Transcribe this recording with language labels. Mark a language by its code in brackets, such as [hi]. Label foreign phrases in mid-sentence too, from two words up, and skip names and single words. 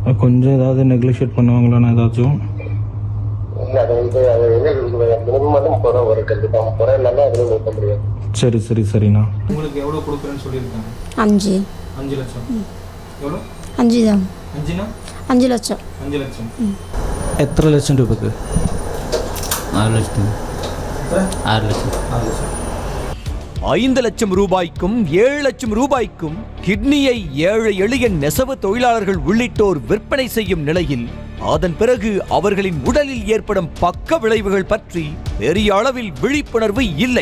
[ta] கொஞ்சம் ஏதாவது நெக்லிஷியேட் பண்ணுவாங்களாண்ணா ஏதாச்சும்? சரி சரி சரிண்ணா. உங்களுக்கு எவ்வளோ கொடுக்குறேன்னு சொல்லியிருக்காங்க? 5 லட்சம். எவ்வளோ? 5 தான். 5னா 5 லட்சம். 5 லட்சம். [ml] എത്ര ലക്ഷം രൂപക്ക്? [ta] 6 லட்சம். 6 லட்சம். 5 லட்சம் ரூபாய்க்கும் 7 லட்சம் ரூபாய்க்கும் கிட்னியை ஏழை எளிய நெசவு தொழிலாளர்கள் உள்ளிட்டோர் விற்பனை செய்யும் நிலையில் அதன் பிறகு அவர்களின் உடலில் ஏற்படும் பக்க விளைவுகள் பற்றி பெரிய அளவில் விழிப்புணர்வு இல்லை.